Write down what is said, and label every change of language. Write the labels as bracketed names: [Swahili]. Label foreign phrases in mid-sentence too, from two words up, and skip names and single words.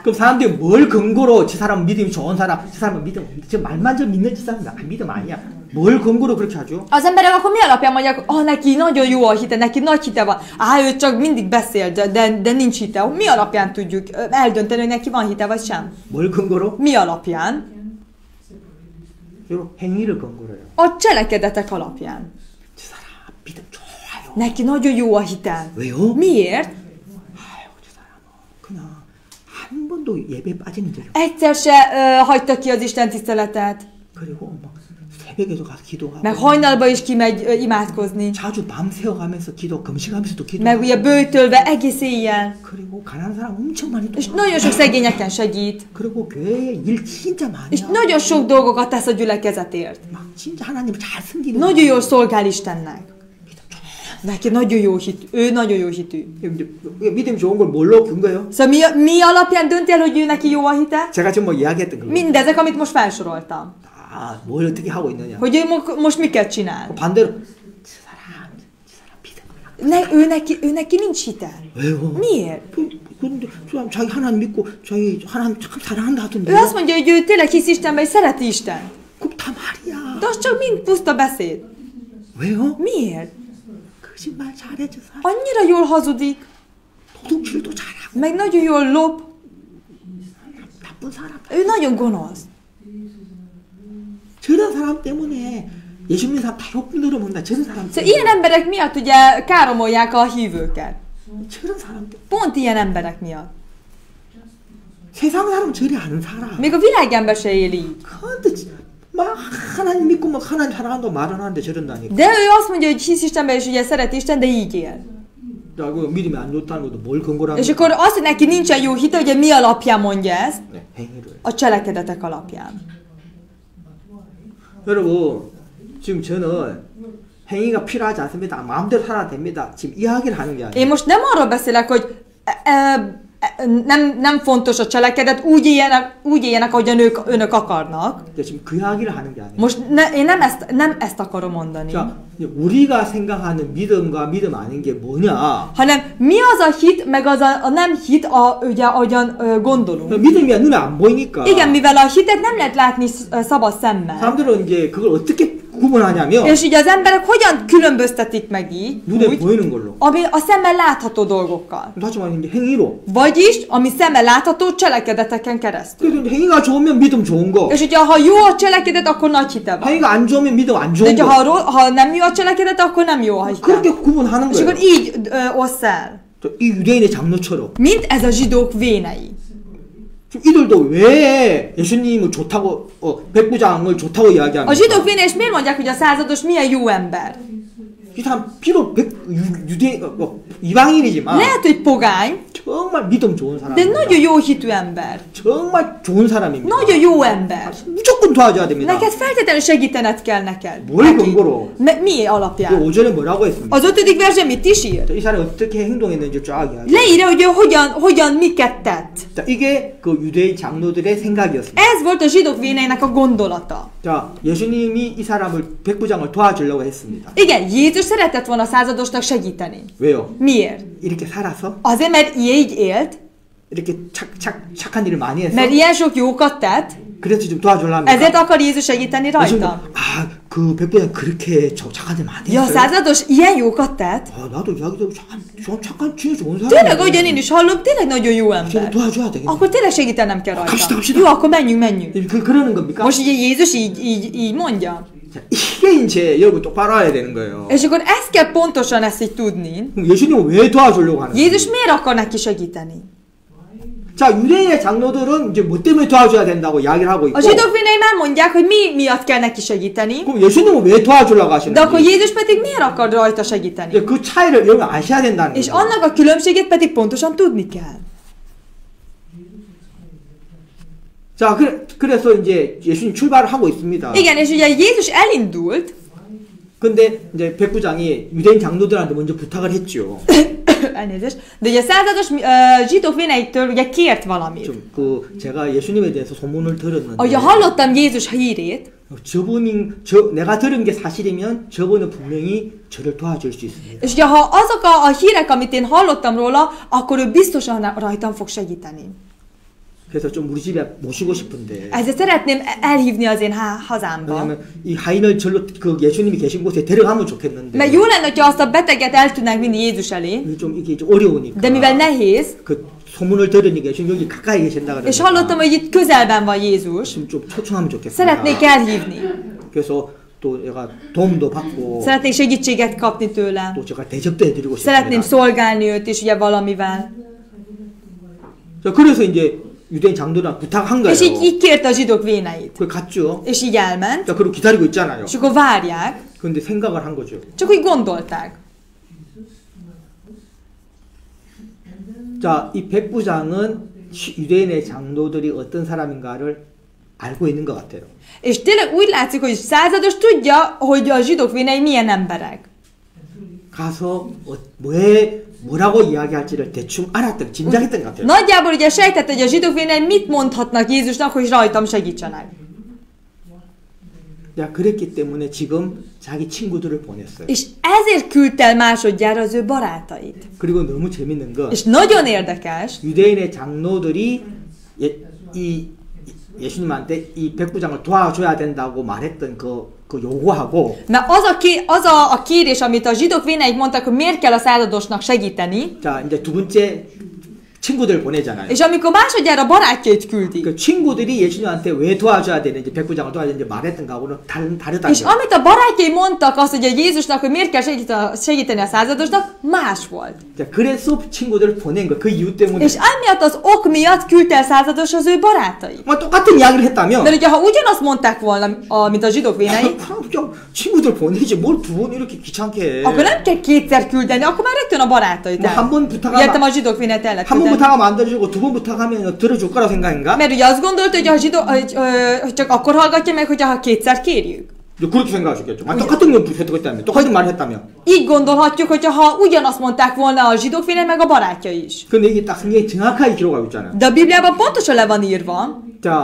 [Korean] 그럼 사람들이 뭘 근거로 저 사람은 믿음이 좋은 사람, 저 사람은 믿음, 저 말만 좀 믿는 저 사람은 믿음 아니야. 뭘 근거로 그렇게 하죠? [Hungarian] Az emberek akkor mi alapján mondják, neki nagyon jó a hite, neki nagy hite van. Ő csak mindig beszél, de nincs hite. Mi alapján tudjuk eldönteni, hogy neki van hite, vagy sem? [Korean] 뭘 근거로? [Hungarian] Mi alapján? [Korean] 여러분 행위를 근거로 해요. [Hungarian] A cselekedetek alapján. [Korean] 저 사람 믿음 좋아요. [Hungarian] Neki nagyon jó a hitel. [Korean] 왜요? [Hungarian] Miért? [Korean] 아유, 저 사람은 그냥 한 번도 예배 빠지는 적이 없어요. [Hungarian] Egyszer se hagyta ki az Isten tiszteletet. [Korean] 그리고 막 새벽에도 가서 기도하고 [Hungarian] Meg hajnalba is kimegy imádkozni. [Korean] 자주 밤 새워가면서 기도, 금식하면서도 [Hungarian] Meg [Korean] 기도하고 [Hungarian] ugye bőtölve egész éjjel. [Korean] 그리고 가난한 사람 엄청 많이 [Hungarian] És [Korean] 도와요. [Hungarian] nagyon sok szegényeken segít. [Korean] 그리고 교회에 일 진짜 많이 [Hungarian] És [Korean] 하고 [Hungarian] nagyon sok dolgokat tesz a gyülekezetért. [Korean] 막 진짜 하나님을 잘 섬기는 [Hungarian] Nagyon jól szolgál Istennek. Neki nagyon jó hitű. Ő nagyon jó hitű. [Korean] 믿음이 좋은 걸 뭘로 근거예요? [Hungarian] Szóval mi alapján dönti el, hogy ő neki jó a hite? [Korean] 제가 지금 뭐 이야기했던 그거 [Hungarian] Mindezek, amit most felsoroltam. [Korean] 뭘 어떻게 하고 있느냐 [Hungarian] Hogy ő most miket csinál. [Korean] 반대로 저 사람 믿음 [Hungarian] Ő neki nincs hitel. [Korean] 왜요? [Hungarian] Miért? [Korean] 근데 자기 하나님 믿고 자기 하나님 참 사랑한다 하던데 [Hungarian] Ő azt mondja, hogy ő tényleg hisz Istenben, és szereti Isten. [Korean] 그럼 다 말이야 [Hungarian] De az csak mind puszta beszéd. [Korean] 왜요? [Hungarian] Miért? [Korean] 거짓말 잘해 저 사람 [Hungarian] Annyira jól hazudik, [Korean] 도둑질도 잘하고 [Hungarian] meg nagyon jól lop. [Korean] 나쁜 사람 [Hungarian] Ő nagyon gonosz. [Korean] 저런 사람 때문에 예수 믿는 사람 다 욕 들어먹는다 저런 사람 [Hungarian] Szóval ilyen emberek miatt ugye káromolják a hívőket. [Korean] 저런 사람 때문에 [Hungarian] Pont ilyen emberek miatt. [Korean] 세상 사람 저리 아는 사람 [Hungarian] Még a világember se él így. [Korean] 근데 막 하나님 믿고 막 하나님 사랑한다고 말은 하는데 저런다니까 [Hungarian] De ő azt mondja, hogy hisz Istenben, és ugye szeret Isten, de így él. [Korean] 야, 그 믿음이 안 좋다는 것도 뭘 근거로 [Hungarian] És [Korean] 합니까? [Hungarian] akkor azt, hogy neki nincsen jó hite, ugye mi alapján mondja ezt? [Korean] 네, 행위를 [Hungarian] A cselekedetek alapján. [Korean] 여러분 지금 저는 행위가 필요하지 않습니다. 마음대로 살아도 됩니다. 지금 이야기를 하는 게 아니에요. [Hungarian] Én most nem arról beszélek, hogy nem fontos a cselekedet, úgy éljenek, ahogyan önök akarnak. [Korean] 근데 지금 그 이야기를 하는 게 아니에요. [Hungarian] Most én nem ezt akarom mondani. [Korean] 자, 우리가 생각하는 믿음과 믿음 아닌 게 뭐냐? [Hungarian] Hanem mi az a hit, meg az a nem hit, ugye, ahogyan gondolunk. [Korean] 믿음이 눈에 안 보이니까. [Hungarian] Igen, mivel a hitet nem lehet látni szabad szemmel. [Korean] 사람들은 이제 그걸 어떻게 구분하냐면 [Hungarian] És ugye az emberek hogyan különböztetik meg így, [Korean] 눈에 [Hungarian] úgy, [Korean] 보이는 걸로. [Hungarian] ami a szemmel látható dolgokkal. [Korean] 하지만 이제 행위로. [Hungarian] Vagyis, ami szemmel látható cselekedeteken keresztül. [Korean] 그래서 행위가 좋으면 믿음 좋은 거. [Hungarian] És hogyha ha jó a cselekedet, akkor nagy hite van. [Korean] 행위가 안 좋으면 믿음 안 [Hungarian] De [Korean] 좋은 [Hungarian] hogyha [Korean] 거. [Hungarian] ha nem jó a cselekedet, akkor nem jó a hite. [Korean] 그렇게 구분하는 [Hungarian] És akkor [Korean] 거예요. [Hungarian] így ossz el. [Korean] 이 유대인의 장로처럼. [Hungarian] Mint ez a zsidók vénei. [Korean] 지금 이들도 왜 예수님을 좋다고 백부장을 좋다고 [Hungarian] A [Korean] 이야기합니까? [Hungarian] zsidók vénei és miért mondják, hogy a százados milyen jó ember? [Korean] 이 사람 비록 유대 이방인이지만 [Hungarian] Lehet, hogy pogány, [Korean] 정말 믿음 좋은 사람. [Hungarian] de nagyon jó hitű ember. [Korean] 정말 좋은 사람입니다. [Hungarian] Nagyon jó ember. [Korean] 무조건 도와줘야 됩니다. [Hungarian] Neked feltétlenül segítened kell neked. [Korean] 뭘 [Hungarian] Neki. [Korean] 근거로? [Hungarian] Mi alapján? [Korean] 5절에 뭐라고 했습니까? [Hungarian] Az 5. versben mit is ír? [Korean] 이 사람이 어떻게 행동했는지 쫙 이야기. [Hungarian] Leírja, hogy ő hogyan miket tett. [Korean] 자, 이게 그 유대인 장로들의 생각이었습니다. [Hungarian] Ez volt a zsidók véneinek a gondolata. [Korean] 자, 예수님이 이 사람을 백부장을 도와주려고 했습니다. [Hungarian] Igen, Jézus szeretett volna a századosnak segíteni. [Korean] 왜요? [Hungarian] Miért? [Korean] 이렇게 살아서 [Hungarian] Azért, mert így élt, [Korean] 이렇게 착한 일을 많이 해서 [Hungarian] mert ilyen sok jókat tett, [Korean] 그래서 좀 도와주려고 [Hungarian] ezért akar Jézus segíteni [Korean] 예수님, [Hungarian] rajta. [Korean] 그 백부장 그렇게 착한 일 많이 [Hungarian] Ja, a [Korean] 했어요. [Hungarian] százados ilyen jókat tett? [Korean] 나도 이야기대로 착한 진짜 좋은 [Hungarian] Tényleg, [Korean] 사람. [Hungarian] ahogyan én is hallom, tényleg nagyon jó ember. [Korean] 도와줘야 되겠네. [Hungarian] Akkor tényleg segítenem kell rajta. [Korean] 갑시다. [Hungarian] Jó, akkor menjünk. [Korean] 그러는 겁니까? [Hungarian] Most ugye Jézus így mondja. [Korean] 자, 이게 이제 여러분 똑바로 알아야 되는 거예요. [Hungarian] És akkor ezt kell pontosan ezt így tudni. [Korean] 그럼 예수님은 왜 도와주려고 하는 거예요? [Hungarian] Jézus miért akar neki segíteni? [Korean] 자, 유대인의 장로들은 이제 뭐 때문에 도와줘야 된다고 이야기를 하고 있고 [Hungarian] A zsidók vénei már mondják, hogy mi miatt kell neki segíteni, [Korean] 그럼 예수님은 왜 도와주려고 [Hungarian] de akkor [Korean] 하시는지 [Hungarian] Jézus pedig miért akar rajta segíteni? [Korean] 이제 그 차이를 여러분 아셔야 된다는 [Hungarian] És [Korean] 거예요. [Hungarian] annak a különbségét pedig pontosan tudni kell. [Korean] 자, 그래서 이제 예수님 출발을 하고 있습니다. [Hungarian] Igen, és ugye Jézus elindult, [Korean] 근데 이제 백부장이 유대인 장로들한테 먼저 부탁을 했죠. [Hungarian] elnézést, de ugye a százados zsidók véneitől ugye kért valamit. [Korean] 좀 제가 예수님에 대해서 소문을 들었는데 [Hungarian] Ugye hallottam Jézus hírét, [Korean] 내가 들은 게 사실이면 저분은 분명히 저를 도와줄 수 있습니다. [Hungarian] és ugye ha azok a hírek, amit én hallottam róla, akkor ő biztosan rajtam fog segíteni. [Korean] 그래서 좀 우리 집에 모시고 싶은데. [Hungarian] Ezért szeretném elhívni az én hazámba. [Korean] 왜냐면 이 하인을 절로 그 예수님이 계신 곳에 데려가면 좋겠는데. [Hungarian] Mert jó lenne, hogyha azt a beteget el tudnánk vinni Jézus elé, [Korean] 이게 좀 어려우니까. [Hungarian] de mivel nehéz, [Korean] 그 소문을 들으니까 예수님 여기 가까이 계신다 그러니까. [Hungarian] és hallottam, hogy itt közelben van Jézus, [Korean] 좀 초청하면 좋겠습니다. [Hungarian] szeretnék elhívni. [Korean] 그래서 또 내가 도움도 받고 [Hungarian] Szeretnék segítséget kapni tőle. [Korean] 또 제가 대접도 해드리고 [Hungarian] Szeretném [Korean] 싶습니다. [Hungarian] szolgálni őt is ugye valamivel. [Korean] 그래서 이제 유대인 장로랑 부탁한 거예요. [Hungarian] És így kérte a zsidók véneit. [Korean] 그 갔죠. [Hungarian] És így elment, [Korean] 자, 그리고 기다리고 있잖아요. [Hungarian] és akkor várják. [Korean] 그런데 생각을 한 거죠. [Hungarian] Csak úgy gondolták. [Korean] 자, 이 백부장은 유대인의 장로들이 어떤 사람인가를 알고 있는 것 같아요. [Hungarian] És tényleg úgy látszik, hogy százados tudja, hogy a zsidók vénei milyen emberek. [Korean] 가서 뭐라고 이야기할지를 대충 알았던, 짐작했던 것 같아요. [Hungarian] Nagyjából ugye sejtett, hogy a zsidók vénei mit mondhatnak Jézusnak, hogy rajtam segítsenek. [Korean] 야, 그랬기 때문에 지금 자기 친구들을 보냈어요. [Hungarian] És ezért küldte el másodjára az ő barátait. [Korean] 그리고 너무 재밌는 건 [Hungarian] És nagyon érdekes, [Korean] 유대인의 장로들이 예수님한테 이 백부장을 도와줘야 된다고 말했던 그 요구하고 [Hungarian] mert az a kérés, amit a zsidók véneik mondtak, hogy miért kell a századosnak segíteni, [Korean] 자, 이제 두 번째 친구들 보내잖아요. [Hungarian] és amikor másodjára barátjait küldi, [Korean] 그 친구들이 예수님한테 왜 도와줘야 되는지 백부장을 도와줘야 되는지 말했던 거하고는 다르다는 [Hungarian] és amit a barátjai mondtak azt, hogy a Jézusnak, hogy miért kell segíteni a századosnak, más volt. [Korean] 자, 그래서 친구들을 보낸 거 그 이유 때문에. [Hungarian] És amiatt az ok miatt küldte el százados az ő barátai. [Korean] 뭐 똑같은 이야기를 했다면. [Hungarian] Mert ugye, ha ugyanazt mondták volna, mint a zsidók vénei, [Korean] 그냥 친구들 보내지 뭘 두 번 이렇게 귀찮게 해. [Hungarian] akkor nem kell kétszer küldeni, akkor már rögtön a barátait el. [Korean] 한 번 부탁하면 [Hungarian] Értem, a zsidók véneit el lehet [Korean] 한 번 [Hungarian] küldeni. [Korean] 부탁하면 안 들어주고 두 번 부탁하면 들어줄 거라 생각인가? [Hungarian] Mert ugye azt gondolta, hogy, hogy csak akkor hallgatja meg, hogyha kétszer kérjük. [Korean] 그렇게 생각하셨겠죠. 똑같은 건 했다면, 똑같은 말 했다면. [Hungarian] Így gondolhatjuk, hogyha ha ugyanazt mondták volna a zsidók vénei, meg a barátja is. [Korean] 근데 이게 딱 굉장히 정확하게 기록하고 있잖아요. [Hungarian] De a Bibliában pontosan le van írva,